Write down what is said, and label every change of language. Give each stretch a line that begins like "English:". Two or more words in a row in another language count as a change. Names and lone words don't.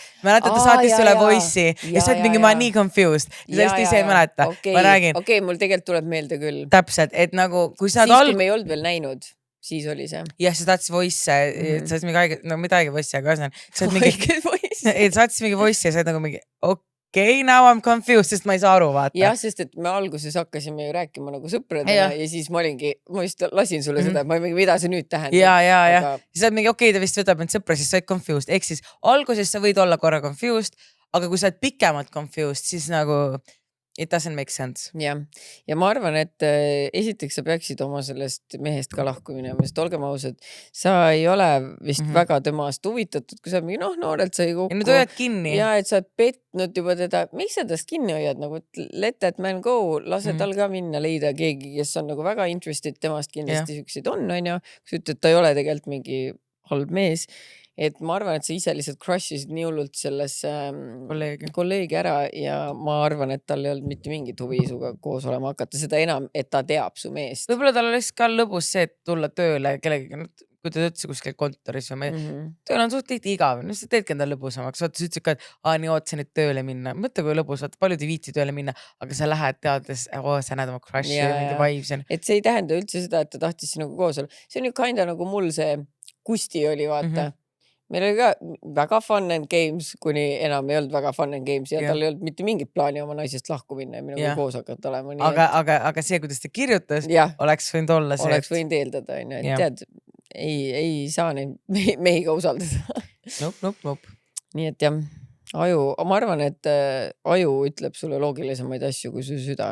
Estonian: Mäletad, ta saatis sulle voice'i ja sa oled mingi, ma nii confused. Sellest ise ei mäleta. Ma räägin. Okei, mul tegelikult tuleb meelde küll. Täpselt, et nagu, kui sa... Siis, kui me ei olnud veel näinud. Siis oli see. Jah, sa saatis voice'e, sa oled mingi aega, no mida aega voice'i, aga sa saatis mingi voice'i ja sa oled nagu mingi, okei,
English: now I'm confused,
Estonian: sest ma ei saa aru, vaata. Jah, sest et me alguses hakkasime ju rääkima nagu sõpradena ja siis ma just lasin sulle seda, et ma ei mingi, mida see nüüd tähendab. Ja. Siis sa oled mingi, okei, ta vist võtab end sõpra, siis sa oled confused. Ehk siis alguses sa võid olla korra confused, aga kui sa oled pikemalt confused, siis nagu...
English: It doesn't make sense.
Estonian: Ja ma arvan, et esiteks sa peaksid oma sellest mehest ka lahku minema, sest olgem ausad, sa ei ole vist väga temast huvitatud, kui sa mingi noorelt sai kokku. Ja nüüd hoiad kinni. Ja et sa oled petnud juba teda, miks sa tast kinni hoiad? Nagu,
English: let that man go,
Estonian: lase tal ka minna leida keegi, kes on nagu väga interested temast kindlasti süksid on ju. Kui sa ütled, ta ei ole tegelikult mingi halb mees. Et ma arvan, et sa ise lihtsalt crushisid nii hullult selles kolleegi ära ja ma arvan, et tal ei olnud mitte mingit huvi suga koos olema hakata. Seda enam, et ta teab su meest. Võib-olla tal oleks ka lõbus see, et tulla tööle kellegagi, kui ta töötas kuskil kontoris või tööl on suht tihti igav. No sa teedki enda lõbusamaks. Sa ütlesid ka, et nii ootsin, et tööle minna. Mõtle, kui lõbus, paljud ei viitsi tööle minna, aga sa lähed teades, sa näed oma crushi ja mingi vibes. Et see ei tähenda üldse seda, et ta tahtis sinuga koos olla. See on ju kinda nagu mul see Kusti oli, vaata. Meil oli ka väga
English: fun and games,
Estonian: kuni enam ei olnud väga
English: fun and games
Estonian: ja tal ei olnud mitte mingit plaani oma naisest lahku minna ja minuga koos hakata olema. Aga see, kuidas ta kirjutas, oleks võinud olla see. Oleks võinud eeldada, et tead, ei saa neid mehiga usaldada. Nope. Nii et jah, ma arvan, et aju ütleb sulle loogilisemaid asju kui su süda.